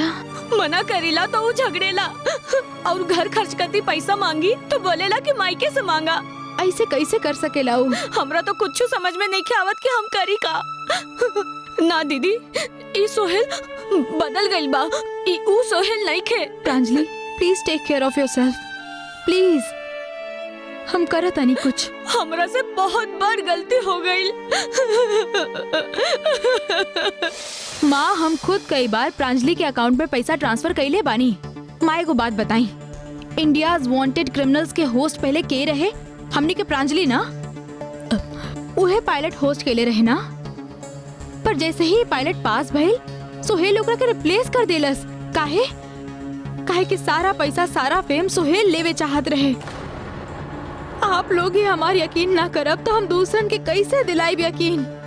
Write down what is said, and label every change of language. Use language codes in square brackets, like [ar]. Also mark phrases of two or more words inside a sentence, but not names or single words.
[bho] मना करेला तो वो झगड़ेला और घर खर्च करती पैसा मांगी तो बोलेला कि मायके से मांगा। ऐसे कैसे कर सकेला वो? हमरा तो कुछ समझ में नहीं आवत कि हम करी का। ना दीदी ई सोहेल बदल गइल बा, ई ऊ सोहेल नहीं खे। [en] Pranjali please take care of yourself please. [bho] हम करत नहीं कुछ। हमरा से बहुत बड़ गलती हो गई। माँ हम खुद कई बार प्रांजलि के अकाउंट में पैसा ट्रांसफर कैले बानी। माँ को बात बताई, इंडियाज वांटेड क्रिमिनल्स के होस्ट पहले के रहे? हमनी के प्रांजलि ना, उहे पायलट होस्ट कैले रहे ना। पर जैसे ही पायलट पास भइल सोहेल ओकरा के रिप्लेस कर देलस। काहे? काहे कि सारा पैसा सारा फेम सोहेल लेवे चाहत रहे। आप लोग ही हमार यकीन ना करब तो हम दूसरन के कैसे दिलाइब यकीन?